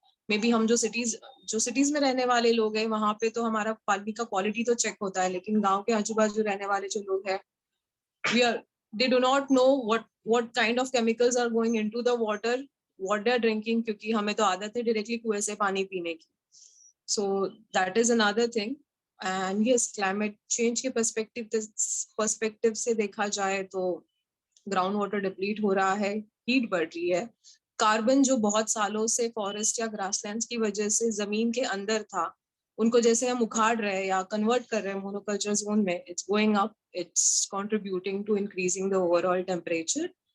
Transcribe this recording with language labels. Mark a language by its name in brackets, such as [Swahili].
[Hindi] May be हम जो cities में रहने वाले लोग हैं वहां पे तो हमारा पानी का क्वालिटी तो चेक होता है, लेकिन गांव के आजू बाजू रहने वाले जो लोग हैं, [English] they do not know what kind of chemicals are going into the water, what they are drinking, [Hindi] क्योंकि हमें तो आदत है डायरेक्टली कुएं से पानी पीने की. [English] So that is another thing. [Hindi] And yes, climate change के perspective से देखा जाए तो ग्राउंड वाटर डिप्लीट हो रहा है, हीट बढ़ रही है, कार्बन जो बहुत सालों से फॉरेस्ट या ग्रासलैंड्स की वजह से जमीन के अंदर था, उनको जैसे हम उखाड़ रहे हैं या कन्वर्ट कर रहे हैं मोनोकल्चर जोन में, [English] It's going up, it's contributing to increasing the overall temperature.